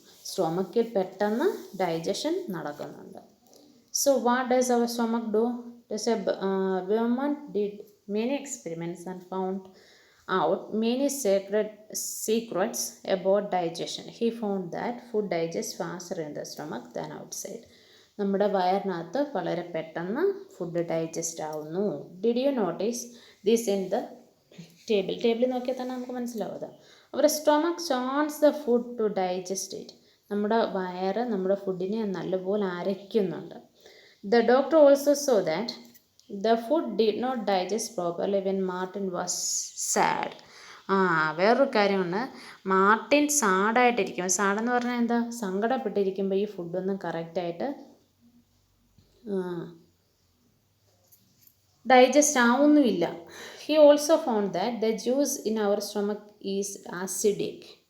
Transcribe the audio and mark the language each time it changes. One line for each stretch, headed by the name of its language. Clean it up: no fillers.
Malayalam: സ്റ്റൊമക്കിൽ പെട്ടെന്ന് ഡൈജഷൻ നടക്കുന്നുണ്ട്.
English: So what does our stomach do? Bowman did many experiments and found out many secrets about digestion. He found that food digests faster in the stomach than outside.
Malayalam: നമ്മുടെ വയറിനകത്ത് വളരെ പെട്ടെന്ന് food digest ആവുന്നു.
English: did you notice this in the table
Malayalam: നോക്കിയാൽ തന്നെ നമുക്ക് മനസ്സിലാവും.
English: Our stomach churns the food to digest it.
Malayalam: നമ്മുടെ വയറ് നമ്മുടെ ഫുഡിനെ നല്ലപോലെ അരയ്ക്കുന്നുണ്ട്.
English: The doctor also saw that the food did not digest properly when Martin was sad.
Malayalam: വേറൊരു കാര്യമാണ്, മാർട്ടിൻ സാഡായിട്ടിരിക്കും. സാഡെന്ന് പറഞ്ഞാൽ എന്താ? സങ്കടപ്പെട്ടിരിക്കുമ്പോൾ ഈ ഫുഡൊന്നും കറക്റ്റായിട്ട് digest ആവുന്നുമില്ല.
English: He also found that the juice in our stomach is acidic.